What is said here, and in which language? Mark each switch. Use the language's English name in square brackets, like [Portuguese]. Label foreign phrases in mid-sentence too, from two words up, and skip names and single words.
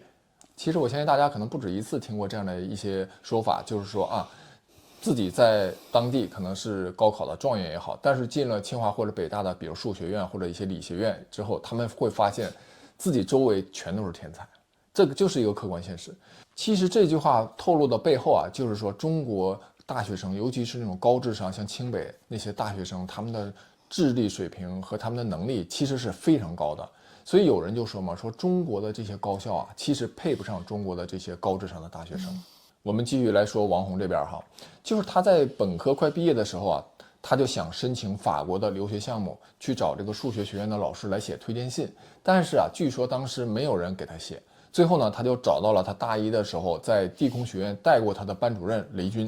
[Chinese] 其實我相信大家可能不止一次聽過這樣的一些說法，就是說自己在當地可能是高考的狀元也好，但是進了清華或者北大的比如數学院或者一些理學院之後，他們會發現自己周圍全都是天才。這個就是一個客觀現實。其實這句話透露的背後就是說中國大學生，尤其是那種高智商，像清北那些大學生，他們的智力水平和他們的能力其實是非常高的。所以有人就說嘛，说中國的這些高校其實配不上中國的這些高智商的大學生。我們繼續來說王宏這邊就是他在本科快畢業的時候他就想申請法國的留學項目，去找這個數學學院的老師來寫推薦信，但是據說當時沒有人給他寫。最後呢，他就找到了他大一的時候在地空學院帶過他的班主任雷軍。